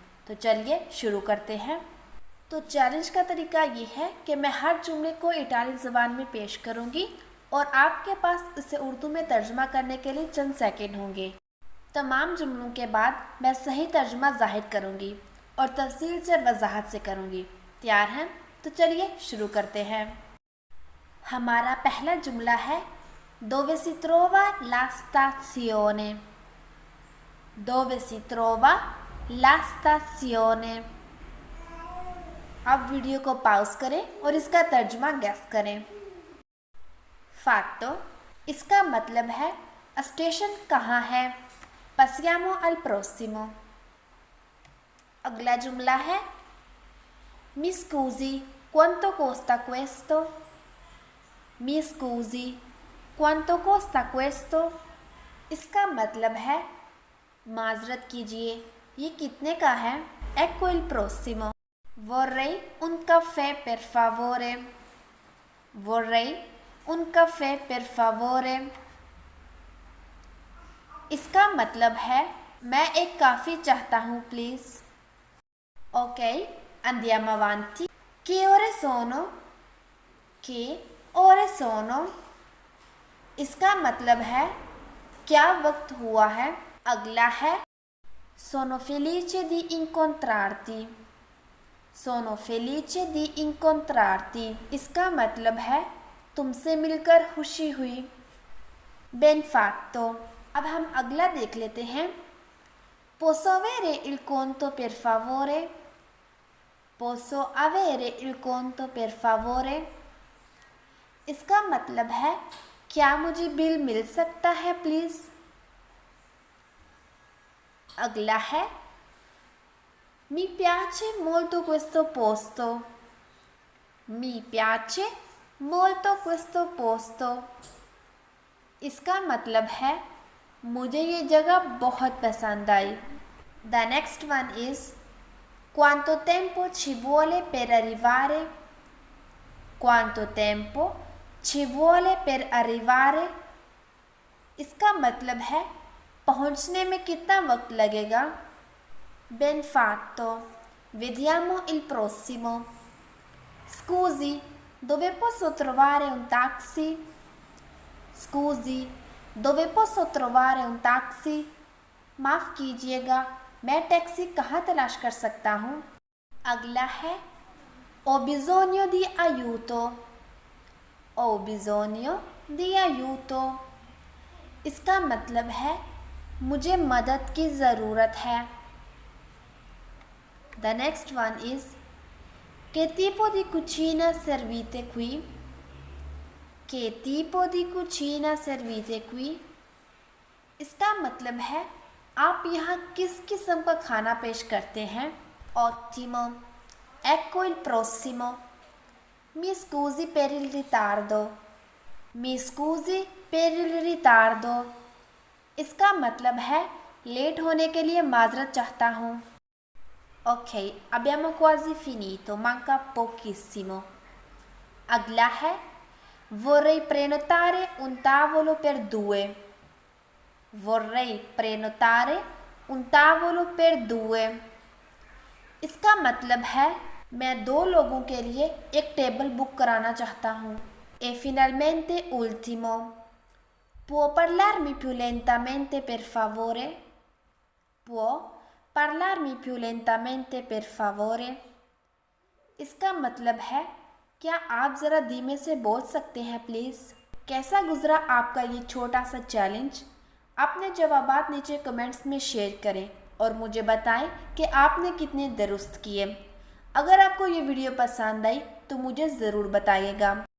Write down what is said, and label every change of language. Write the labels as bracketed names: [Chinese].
[Hindi] तो चलिए शुरू करते हैं। तो चैलेंज का तरीका ये है कि मैं हर जुमले को इटालियन ज़बान में पेश करूँगी और आपके पास इसे उर्दू में तर्जुमा करने के लिए चंद सेकंड होंगे। तमाम जुमलों के बाद मैं सही तर्जुमा जाहिर करूँगी और तफसील से वजाहत से करूँगी। तैयार हैं? तो चलिए शुरू करते हैं। हमारा पहला जुमला है [Italian] Dove si trova la stazione? Dove si trova la stazione? [Hindi] अब वीडियो को पॉज करें और इसका तर्जुमा गैस करें। फैक्टो, इसका मतलब है स्टेशन कहाँ है। [Italian] Passiamo al prossimo। [Hindi] अगला जुमला है [Italian] Mi scusi, quanto costa questo? Mi scusi, quanto costa questo? [Hindi] इसका मतलब है माजरत कीजिए, ये कितने का है। [Italian] Ecco il prossimo। Vorrei un caffè per favore। Vorrei un caffè per favore। [Hindi] इसका मतलब है मैं एक कॉफ़ी चाहता हूँ please. [Italian] ओके, andiamo avanti। Che ore sono? Che ore sono? [Hindi] इसका मतलब है क्या वक्त हुआ है। अगला है [Italian] Sono felice di incontrarti। Sono felice di incontrarti। [Hindi] इसका मतलब है तुमसे मिलकर खुशी हुई। [Italian] Ben fatto। [Hindi] अब हम अगला देख लेते हैं। [Italian] Posso avere il conto per favore? Posso avere il conto per favore? [Hindi] इसका मतलब है क्या मुझे बिल मिल सकता है प्लीज़। अगला है [Italian] Mi piace molto questo posto। Mi piace molto questo posto। [Hindi] इसका मतलब है मुझे ये जगह बहुत पसंद आई। [English] The next one is [Italian] Quanto tempo ci vuole per arrivare? Quanto tempo ci vuole per arrivare? [Hindi] इसका मतलब है पहुंचने में कितना वक्त लगेगा। [Italian] Ben fatto। Vediamo il prossimo। Scusi, dove posso trovare un taxi? Scusi, dove posso trovare un taxi? [Hindi] माफ़ कीजिएगा, मैं टैक्सी कहाँ तलाश कर सकता हूँ। अगला है [Italian] Ho bisogno di aiuto। Ho bisogno di aiuto। [Hindi] इसका मतलब है मुझे मदद की ज़रूरत है। [English] The next one is [Italian] Che tipo di cucina servite qui? Che tipo di cucina servite qui? [Hindi] इसका मतलब है आप यहाँ किस किस्म का खाना पेश करते हैं। [Italian] Ottimo। Ecco il prossimo। Mi scusi per il ritardo। Mi scusi per il ritardo। [Hindi] इसका मतलब है लेट होने के लिए माजरत चाहता हूँ। [Italian] Ok, abbiamo quasi finito, manca pochissimo। [Hindi] अगला है [Italian] Vorrei prenotare un tavolo per due। Vorrei prenotare un tavolo per due। [Hindi] इसका मतलब है मैं 2 लोगों के लिए एक टेबल बुक कराना चाहता हूँ। [Italian] E finalmente ultimo। Può parlarmi più lentamente per favore? Può parlarmi più lentamente per favore? [Hindi] इसका मतलब है क्या आप ज़रा धीमे से बोल सकते हैं प्लीज़। कैसा गुजरा आपका ये छोटा सा चैलेंज? अपने जवाबात नीचे कमेंट्स में शेयर करें और मुझे बताएं कि आपने कितने दुरुस्त किए। अगर आपको ये वीडियो पसंद आई तो मुझे ज़रूर बताइएगा।